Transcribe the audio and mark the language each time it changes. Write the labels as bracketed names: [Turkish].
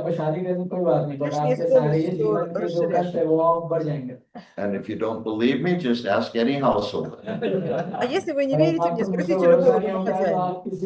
[Russian] Внешние слова все расширяют. [English] And if you don't believe me, just ask any household. [Russian] А если вы не верите мне, спросите любого домохозяина.